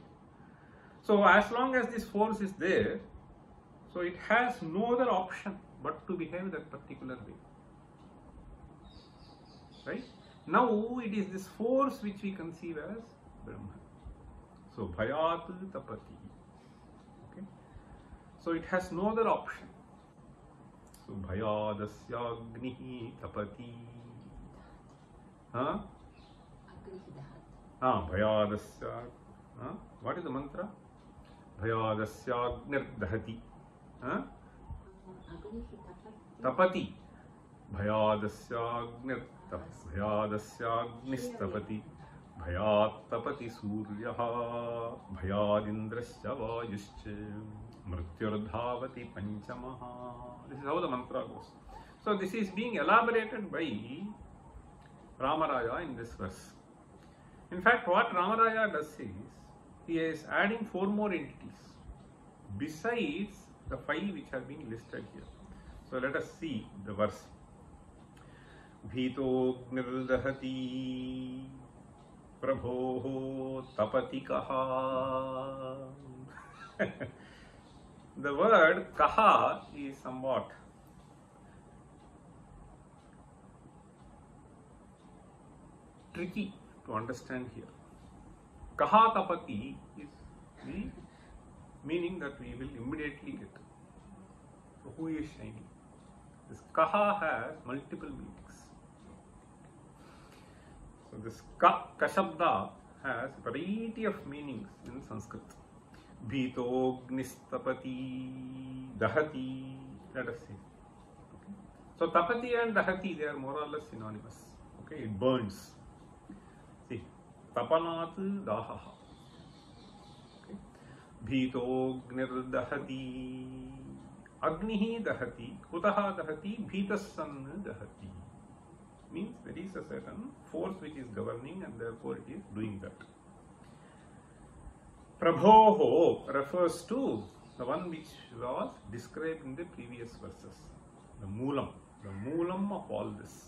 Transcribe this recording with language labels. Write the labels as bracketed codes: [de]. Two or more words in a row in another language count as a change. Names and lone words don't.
[en] So as long as this force is there, so it has no other option but to behave that particular way, right? Now it is this force which we conceive as Brahman. [sa] So bhayat tapati. Okay. [en] So it has no other option. [sa] So bhayadasya agnihi tapati. Bhayadasya. [en] What is the mantra? [sa] Bhayadasya agnirdhati. Tapati. Bhayadasya agnistapati. Bhayat tapati suryaha. Bhayadindrasya vayuscha. Mrutyurdhavati panchamaha. [en] This is how the mantra goes. So this is being elaborated by Rāmarāya in this verse. In fact, what Rāmarāya does is, he is adding 4 more entities besides the 5 which have been listed here. So let us see the verse. [sa] Bhito nirdhati prabhoho tapati kaha. [en] The word kaha is somewhat tricky to understand here. [sa] Kaha tapati [en] is the meaning that we will immediately get. So who is shining? This kaha has multiple meanings. So this [sa] ka shabda [en] has a variety of meanings in Sanskrit. [sa] Bhito gnistapati dahati. [en] Let us see. Okay. So tapati and dahati, they are more or less synonymous. Okay, it burns. See, [sa] tapanat dahaha. Okay. Bhito gnirdahati. Agnihi dahati. Kutaha dahati. Bhitasan dahati. [en] Means there is a certain force which is governing and therefore it is doing that. Prabhoho refers to the one which was described in the previous verses. The moolam of all this.